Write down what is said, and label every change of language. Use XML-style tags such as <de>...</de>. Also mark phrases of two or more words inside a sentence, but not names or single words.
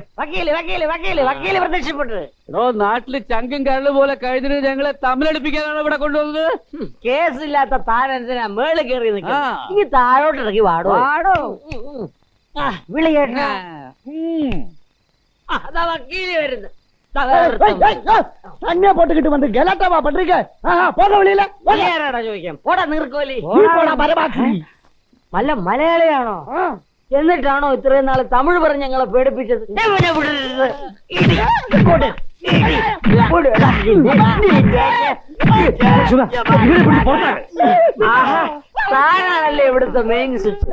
<ml>വക്കീല് വക്കീല് വക്കീല് വക്കീല് പ്രത്യക്ഷപ്പെട്ടത്. നാട്ടില് ചങ്കും കരള് പോലെ കഴിഞ്ഞിട്ട് ഞങ്ങളെ തമ്മിലടിപ്പിക്കാനാണ് ഇവിടെ കൊണ്ടുവന്നത്. കേസില്ലാത്ത താനെന്തിനാ മേളിൽ കയറി നിൽക്കുക? ഈ താഴോട്ട് ഇറങ്ങി വാടോ. വാടോ. വിളി കേട്ട. അതാ വക്കീല് വരുന്നത്.</ml> <ta>தண்ணியா போட்டுக்கிட்டு வந்து கலாட்டாவா பண்றீங்க? போக வெளியில</ta> <ml>ചോദിക്കാം. പോടാ നീർക്കോലി. മല മലയാളിയാണോ? എന്നിട്ടാണോ ഇത്രയും നാള് തമിഴ് പറഞ്ഞ് ഞങ്ങളെ പേടിപ്പിച്ചത്? താനാണല്ലേ ഇവിടുത്തെ</ml> <en>main switch.</en>